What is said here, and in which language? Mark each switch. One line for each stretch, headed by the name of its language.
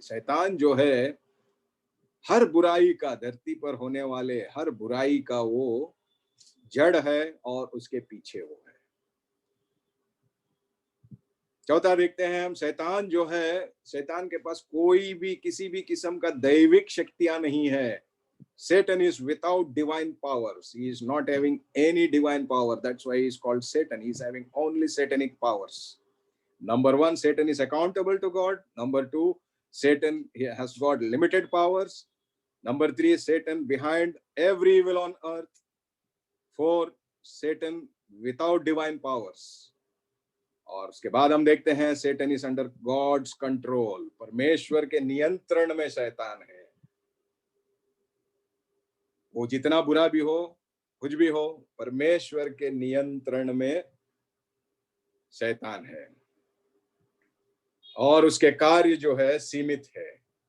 Hindi: शैतान जो है हर बुराई का, धरती पर होने वाले हर बुराई का वो जड़ है और उसके पीछे वो है। चौथा देखते हैं हम, शैतान जो है, शैतान के पास कोई भी किसी भी किस्म का दैविक शक्तियां नहीं है।
English: Satan is without divine powers. He is not having any divine power. That's why he is called Satan. He is having only satanic powers. Number one, Satan is accountable to God. Number two, Satan has got limited powers. Number three, Satan behind every evil on earth. Four, Satan without divine powers.
Hindi: और उसके बाद हम देखते हैं
English: Satan is under God's control.
Hindi: परमेश्वर के नियंत्रण में शैतान है। वो जितना बुरा भी हो, कुछ भी हो, परमेश्वर के नियंत्रण में शैतान है और उसके कार्य जो है सीमित है।